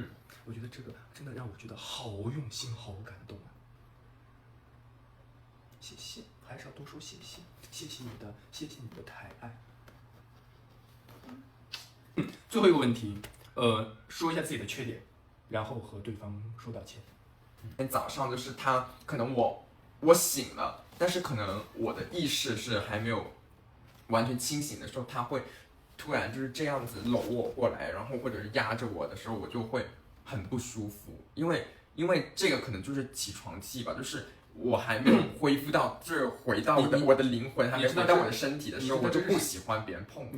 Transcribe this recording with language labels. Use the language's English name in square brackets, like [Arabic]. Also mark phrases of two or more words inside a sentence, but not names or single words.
[Chinese] 我覺得這個真的讓我覺得好用心，好感動啊！謝謝，還是要多說謝謝，謝謝你的抬愛。最後一個問題，說一下自己的缺點，然後和對方說道歉。今天早上就是他，可能我醒了，但是可能我的意識是還沒有完全清醒的時候，他會突然就是這樣子摟我過來，然後或者是壓着我的時候，我就會很不舒服，因為這個可能就是起床氣吧，就是我還沒有恢復到，就是回到我的靈魂還沒回到我的身體的時候，我就不喜歡別人碰我。